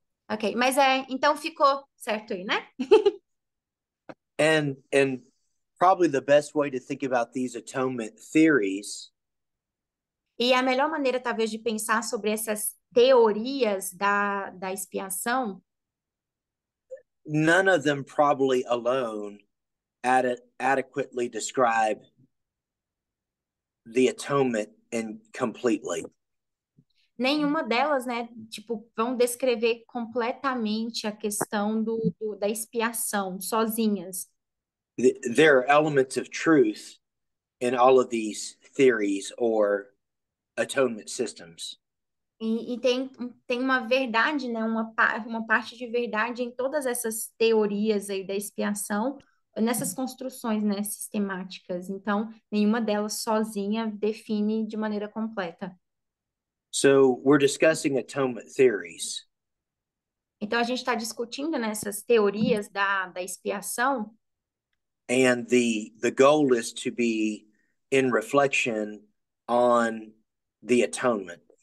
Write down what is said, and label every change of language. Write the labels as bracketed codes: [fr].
[pt] Ok, mas então ficou certo aí, né? [en] And probably the best way to think about these atonement theories [pt] E a melhor maneira, talvez, de pensar sobre essas teorias da expiação, [en] none of them probably alone adequately describe the atonement and completely. [pt] nenhuma delas, né, tipo, vão descrever completamente a questão da expiação sozinhas. [en] There are elements of truth in all of these theories or atonement systems. [pt] E tem uma verdade, né? Uma parte de verdade em todas essas teorias aí da expiação, nessas construções, né, sistemáticas. Então, nenhuma delas sozinha define de maneira completa. [en] So we're discussing atonement theories. [pt] Então, a gente está discutindo nessas teorias da expiação, [en] And the goal is to be in reflection on the atonement.